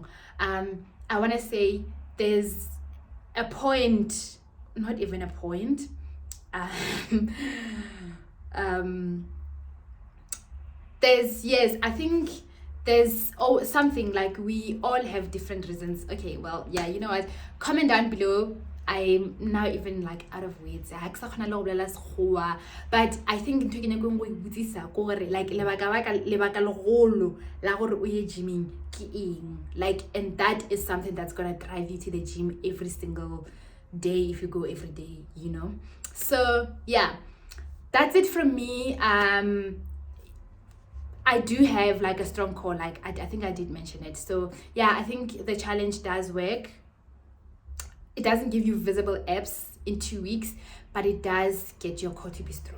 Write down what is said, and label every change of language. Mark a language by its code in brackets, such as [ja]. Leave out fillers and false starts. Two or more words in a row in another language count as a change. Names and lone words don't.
[en] I want to say there's a point, not even a point, there's, yes, I think there's something, like we all have different reasons. Okay, well, yeah, you know what, comment down below. I'm now even like out of words, but I think [nso] ntho ke nyakong go ibutsisa ko gore like lebaka legolo la gore o ye gymming ke eng, [en] like, and that is something that's gonna drive you to the gym every single day if you go every day, you know. So yeah, that's it from me. I do have like a strong core, like I think I did mention it. So yeah, I think the challenge does work. It doesn't give you visible abs in 2 weeks, but it does get your core to be strong.